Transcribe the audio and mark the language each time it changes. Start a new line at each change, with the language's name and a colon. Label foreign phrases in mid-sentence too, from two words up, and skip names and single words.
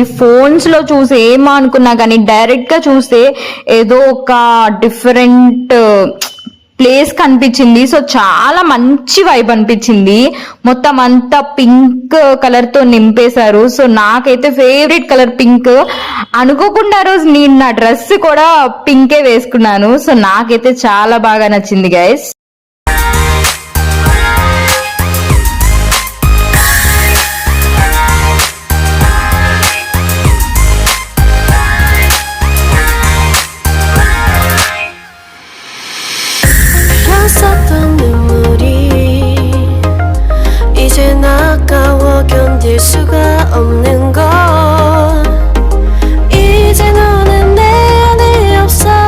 Telugu: ఫోన్స్ లో చూసి ఏమనుకున్నా కానీ డైరెక్ట్ గా చూస్తే ఏదో ఒక
English: different place
Telugu: కనిపించింది. సో చాలా మంచి వైబ్ అనిపించింది. మొత్తం అంతా
English: pink color
Telugu: తో నింపేశారు. సో నాకైతే
English: favorite color pink.
Telugu: అనుకోకుండా రోజు నేను నా డ్రెస్ కూడా పింకే వేసుకున్నాను. సో నాకైతే చాలా బాగా నచ్చింది గైస్.
Korean: 썼던 눈물이 이젠 아까워 견딜 수가 없는 걸 이제 너는 내 안에 없어